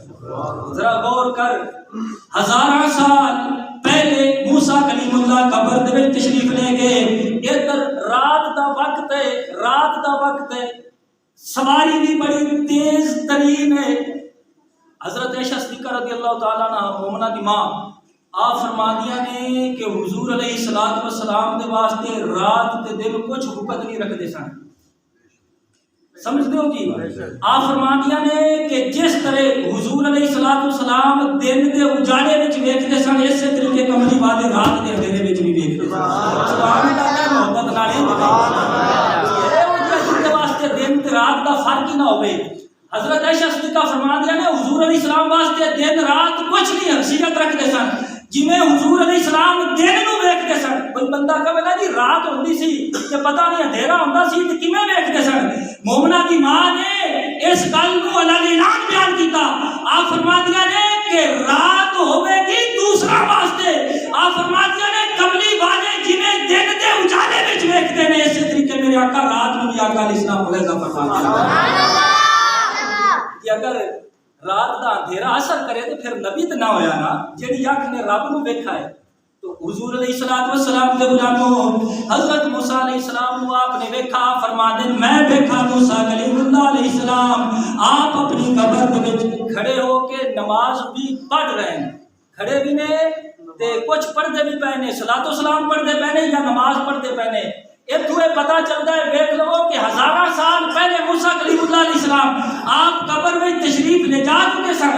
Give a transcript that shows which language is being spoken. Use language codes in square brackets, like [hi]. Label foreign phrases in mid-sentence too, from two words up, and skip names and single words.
[pa] ذرا غور کر ہزاراں سال پہلے موسیٰ کلیم اللہ قبر دے وچ تشریف لے گئے، ادھر رات دا وقت ہے، رات دا وقت ہے، سواری بھی بڑی تیز ترین ہے، حضرت عائشہ صدیقہ [ar] رضی اللہ تعالیٰ عنہ [pa] مومنہ دی ماں آپ فرماندیاں نے کہ حضور [ar] علیہ الصلوۃ والسلام [pa] دے واسطے رات تے دن کچھ حکم نہیں رکھتے سن. [ur] سمجھتے ہو جی؟ [pa] آپ فرماندیاں نے کہ جس طرح حضور [ar] علیہ الصلوۃ والسلام [pa] دن دے اجالے وچ ویکھدے سن اسی طریقے کملی والے رات دے اندھیرے وچ بھی ویکھدے سن. [ar] سبحان اللہ. [pa] محبت نال دے واسطے دن تے رات دا فرق ہی نہ ہوے. حضرت عائشہ صدیقہ فرماندیاں نے حضور [ar] علیہ السلام [pa] واسطے دن رات کچھ نہیں حیثیت رکھتے سن. جویں حضور [ar] علیہ السلام [pa] دن نو ویکھدے سن. کوئی بندہ کہے نا جی رات ہوندی سی تے پتہ نہیں اندھیرا ہوندا سی تے کیویں ویکھدے سن. مومنہ دی ماں نے اس گل نو اعلان بیان کیتا. آپ فرماندیاں نے کہ رات ہوے گی دوسرا واسطے. آپ فرماندیاں نے کملی والے جویں دن دے اجالے وچ ویکھدے نے اسی طریقے میرے آقا رات نو بھی آقا [ar] علیہ السلام [ur] علیہ فرماتے ہیں. [ar] سبحان اللہ. [pa] کہ اگر رات دا اندھیرا اثر کرے تو پھر نبی تو نہ ہویا نا جیڑی اکھ نے رب نو ویکھا ہے. تو حضور [ar] علیہ الصلوۃ والسلام [pa] دے غلاموں حضرت موسیٰ [ar] علیہ السلام [pa] نو آپ نے ویکھا. فرماندے میں ویکھا موسیٰ کلیم اللہ [ar] علیہ السلام [pa] آپ اپنی قبر دے وچ کھڑے ہو کے نماز بھی [ur] پڑھ رہے ہیں. [pa] کھڑے بھی نے تے کچھ پڑھتے بھی پے نے. [ar] صلاۃ و سلام [pa] پڑھتے پے نے یا نماز پڑھتے پے نے. [ur] اتوں یہ پتہ چلتا ہے [pa] ویکھ لو کہ ہزاراں سال پہلے موسیٰ کلیم اللہ [ar] علیہ السلام [pa] آپ قبر میں تشریف لے جا چکے سن.